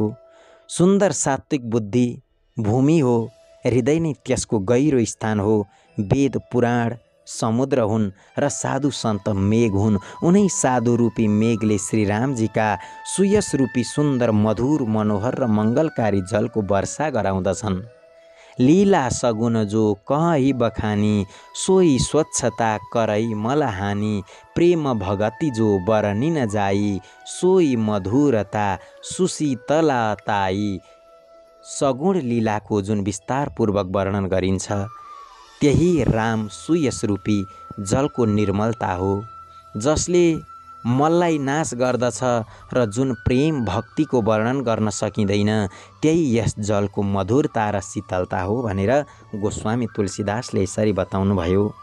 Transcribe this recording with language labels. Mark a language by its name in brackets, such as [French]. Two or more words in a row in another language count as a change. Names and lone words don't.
[Nepali] सुन्दर सात्विक बुद्धि भूमि हो, हृदय नै त्यसको गहिरो स्थान हो। वेद पुराण समुद्र हुन् र साधु सन्त मेघ हुन्। उनै साधु रूपी मेघले श्री रामजीका सुयस रूपी सुन्दर मधुर मनोहर र मङ्गलकारी जलको वर्षा गराउँदछन्। [Awadhi] लीला सगुन जो कहि बखानी, सोही स्वच्छता करै मला हानि। प्रेम भगति जो बरनिन जाई, सोही मधुरता सुशीतलताई। [Nepali] सगुण लीलाको जुन विस्तारपूर्वक वर्णन गरिन्छ, त्यही राम सुयस रूपी जलको निर्मलता हो, जसले मललाई नाश गर्दछ र जुन प्रेम भक्तिको वर्णन गर्न सकिँदैन, त्यही यस जलको मधुरता र शीतलता हो भनेर गोस्वामी तुलसीदासले यसरी बताउनुभयो।